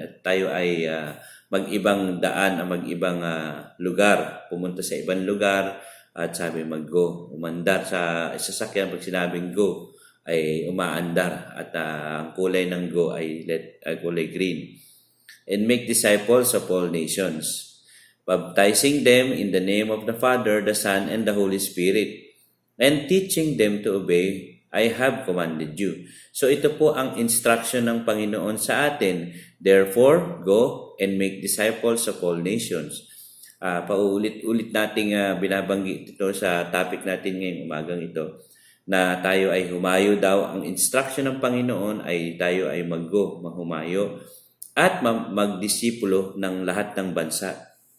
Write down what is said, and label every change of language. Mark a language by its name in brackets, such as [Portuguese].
[Filipino] At tayo ay mag-ibang daan, mag-ibang lugar, pumunta sa ibang lugar At sabi mag-go. Umandar sa sasakyan pag sinabing go ay umaandar. At ang kulay ng go ay kulay green. [English] And make disciples of all nations, baptizing them in the name of the Father, the Son, and the Holy Spirit, and teaching them to obey I have commanded you. [Filipino] So ito po ang instruction ng Panginoon sa atin. [English] Therefore, go and make disciples of all nations. [Filipino] Paulit-ulit nating binabanggit ito sa topic natin ngayong umagang ito, na tayo ay humayo daw. Ang instruction ng Panginoon ay tayo ay mag-go, mahumayo, at magdisipulo ng lahat ng bansa.